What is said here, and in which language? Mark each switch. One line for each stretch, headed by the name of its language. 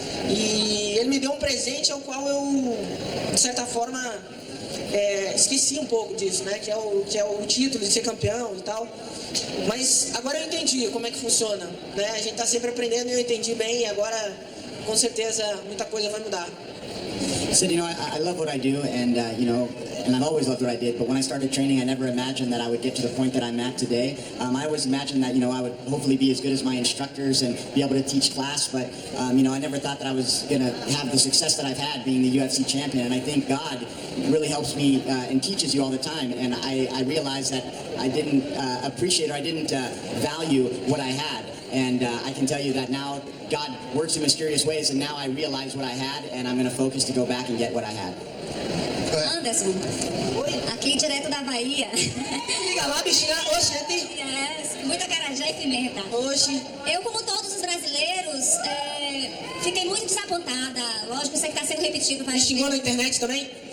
Portuguese: E Ele me deu um presente ao qual eu, de certa forma, esqueci um pouco disso, né? Que é o título de ser campeão e tal. Mas agora eu entendi como é que funciona, né? A gente está sempre aprendendo e eu entendi bem e agora, com certeza, muita coisa vai mudar.
English: He said, I love what I do, and and I've always loved what I did, but when I started training, I never imagined that I would get to the point that I'm at today. I always imagined that, I would hopefully be as good as my instructors and be able to teach class, but, I never thought that I was going to have the success that I've had being the UFC champion, and I think God really helps me and teaches you all the time, and I realized that I didn't appreciate or I didn't value what I had. And I can tell you that now God works in mysterious ways, and now I realize what I had, and I'm going to focus to go back and get what I had.
Portuguese: Anderson, aqui direto da Bahia. Liga lá, bichinha. Oxe, Muita carajé e pimenta. Oxe. Eu, como todos os brasileiros, fiquei muito desapontada. Lógico, isso aqui está sendo repetido várias vezes. Xingou na internet também?